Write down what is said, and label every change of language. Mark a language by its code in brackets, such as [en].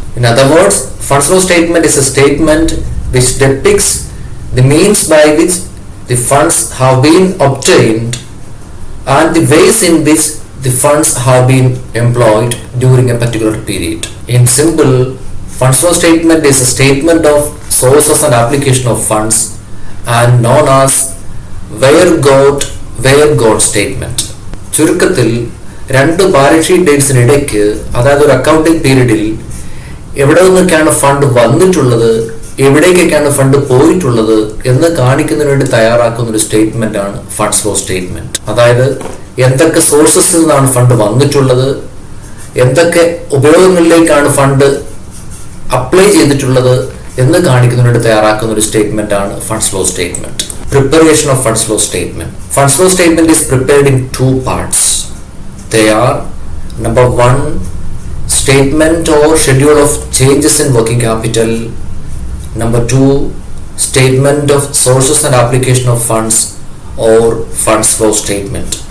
[en] In other words, funds flow statement is a statement which depicts the means by which the funds have been obtained and the ways in which the funds have been employed during a particular period. In simple, funds flow statement is a statement of sources and application of funds and known as where got statement. [ml] ചുരുക്കത്തിൽ രണ്ട് balance sheet ഡേറ്റ്സിനിടയ്ക്ക്, അതായത് ഒരു accounting പീരീഡിൽ എവിടെ നിന്നൊക്കെയാണ് fund വന്നിട്ടുള്ളത്, എവിടേക്കൊക്കെയാണ് fund പോയിട്ടുള്ളത് എന്ന് കാണിക്കുന്നതിന് വേണ്ടി തയ്യാറാക്കുന്ന ഒരു സ്റ്റേറ്റ്മെന്റ് ആണ് ഫണ്ട്സ് ഫ്ലോ സ്റ്റേറ്റ്മെന്റ്. അതായത് എന്തൊക്കെ സോഴ്സസിൽ നിന്നാണ് ഫണ്ട് വന്നിട്ടുള്ളത്, എന്തൊക്കെ ഉപയോഗങ്ങളിലേക്കാണ് ഫണ്ട് അപ്ലൈ ചെയ്തിട്ടുള്ളത് എന്ന് കാണിക്കുന്നതിന് വേണ്ടി തയ്യാറാക്കുന്ന ഒരു സ്റ്റേറ്റ്മെന്റ് ആണ് funds flow statement. [en] Preparation of funds flow statement. Funds flow statement is prepared in two parts. They are: number one, statement or schedule of changes in working capital. Number two, statement of sources and application of funds or funds flow statement.